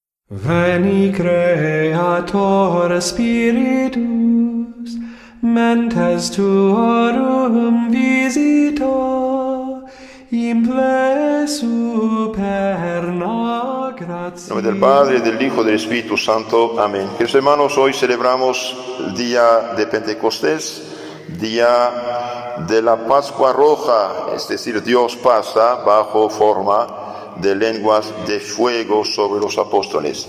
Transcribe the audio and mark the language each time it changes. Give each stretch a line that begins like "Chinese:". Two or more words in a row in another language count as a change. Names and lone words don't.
Latin: Veni Creator Spiritus, mentes tuorum visita, imple superna gratia.
Spanish: En nombre del Padre, del Hijo y del Espíritu Santo. Amén. Queridos hermanos, hoy celebramos el día de Pentecostés, día de la Pascua Roja, es decir, Dios pasa bajo forma de lenguas de fuego sobre los apóstoles.